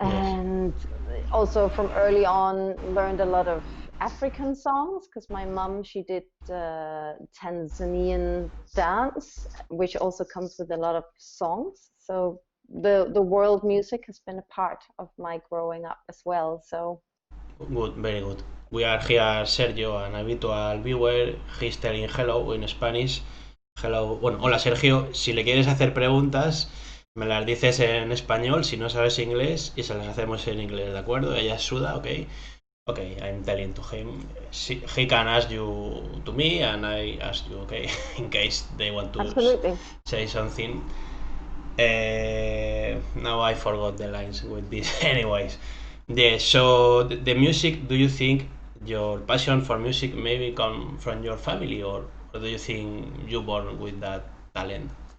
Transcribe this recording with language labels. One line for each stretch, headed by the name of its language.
English: And also from early on learned a lot of African songs because my mom she did Tanzanian dance, which also comes with a lot of songs. So the world music has been a part of my growing up as well. So Good, very good. We are here, Sergio, an habitual viewer. He's telling hello in Spanish.
Spanish: Hello. Bueno, hola Sergio. Si le quieres hacer preguntas, me las dices en español. Si no sabes inglés, y se las hacemos en inglés, ¿de acuerdo? Ella es
English: Suda, ok. Okay, I'm telling to him. He can ask you to me, and I ask you, okay, in case they want to absolutely. say something. Now I forgot the lines with this. Anyways, yeah. So the music. Do you think your passion for music maybe come from your family, or do you think you born with that talent?